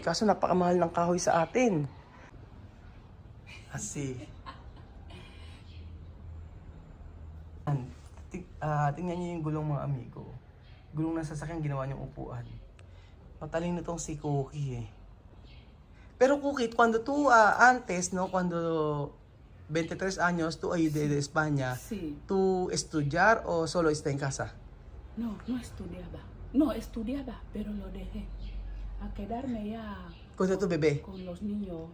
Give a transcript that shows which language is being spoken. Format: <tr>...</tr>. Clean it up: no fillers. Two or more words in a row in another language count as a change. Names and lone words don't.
<tl>Kaso napakamahal ng kahoy sa atin. Kasi, tingnan nyo yung gulong mga amigo. Gulong ng sasakyan, ginawa niyong upuan. Matalino tong si Cookie eh. Pero Cookie,</tl> <es>cuando tú antes, no, cuando 23 años, tú ay de España, Sí. ¿tú estudiar o solo está en casa? No, no estudiaba. No, estudiaba, pero lo dejé. A quedarme ya Cuando tú bebé. con los niños,</es>